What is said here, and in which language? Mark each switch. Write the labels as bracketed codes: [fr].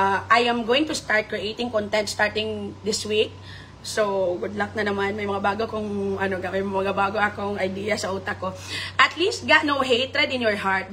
[en] I am going to start creating content starting this week. [tl] So, good luck na naman. May mga bago kong, may mga bago akong idea sa utak ko. At least, ga, [en] no hatred in your heart.